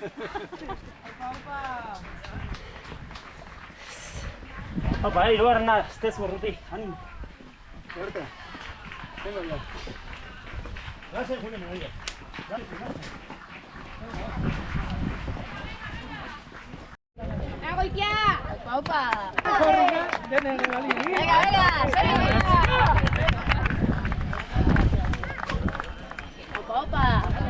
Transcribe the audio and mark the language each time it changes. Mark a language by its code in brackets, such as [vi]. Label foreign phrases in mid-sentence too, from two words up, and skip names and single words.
[eu] Opa, hirugarren da, ez tezu urruti. Animo. [es] Suerte. Venga, ya. Gracias, Julio, me voy. ¡Venga, Goitia! ¡Opa, opa! Venga, ¡Opa, opa!